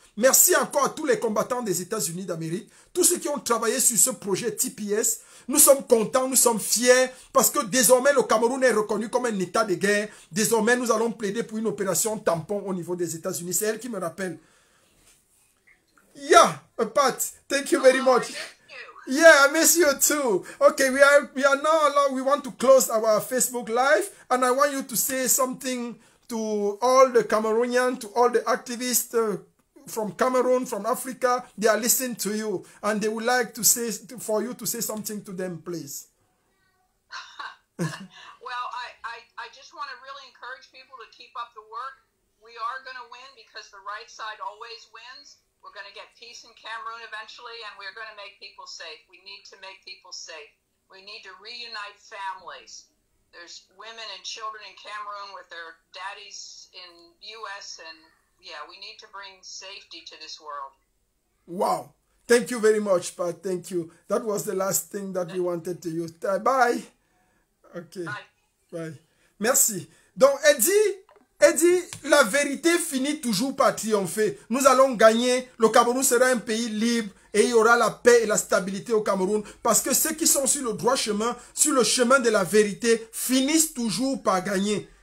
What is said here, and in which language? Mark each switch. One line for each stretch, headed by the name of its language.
French: Merci encore à tous les combattants des États-Unis d'Amérique, tous ceux qui ont travaillé sur ce projet TPS. Nous sommes contents, nous sommes fiers, parce que désormais le Cameroun est reconnu comme un état de guerre. Désormais, nous allons plaider pour une opération tampon au niveau des États-Unis. C'est elle qui me rappelle.
English: Yeah, Pat, thank you very much. Yeah, I miss you too. Okay, we are now allowed. We want to close our Facebook Live, and I want you to say something to all the Cameroonians, to all the activists from Cameroon, from Africa. They are listening to you, and they would like to say for you to say something to them, please. Well, I just want to really encourage people to keep up the work. We are going to win because the right side always wins. We're going to get peace in Cameroon eventually, and we're going to make people safe. We need to make people safe. We need to reunite families. There's women and children in Cameroon with their daddies in U.S. and yeah, we need to bring safety to this world. Wow. Thank you very much, Pat. Thank you. That was the last thing that we wanted to use. Bye. Ok. Bye. Bye. Merci.
French: Donc, elle dit, la vérité finit toujours par triompher. Nous allons gagner. Le Cameroun sera un pays libre et il y aura la paix et la stabilité au Cameroun. Parce que ceux qui sont sur le droit chemin, sur le chemin de la vérité, finissent toujours par gagner.